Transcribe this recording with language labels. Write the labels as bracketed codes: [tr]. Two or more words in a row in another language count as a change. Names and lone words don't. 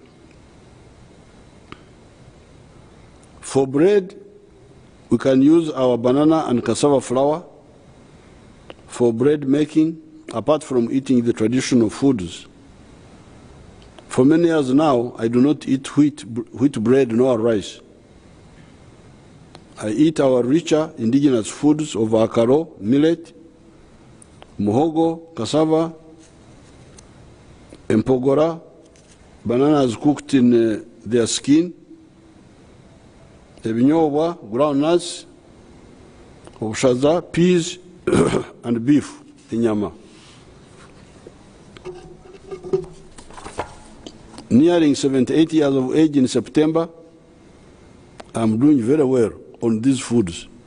[en] For bread, we can use our banana and cassava flour for bread making, apart from eating the traditional foods. For many years now, I do not eat wheat bread nor rice. I eat our richer indigenous foods of akaro, millet, muhogo, cassava, empogora, bananas cooked in their skin, ebinyobwa, ground nuts, obushaza, peas, and beef, inyama. Nearing 78 years of age in September, I'm doing very well on these foods.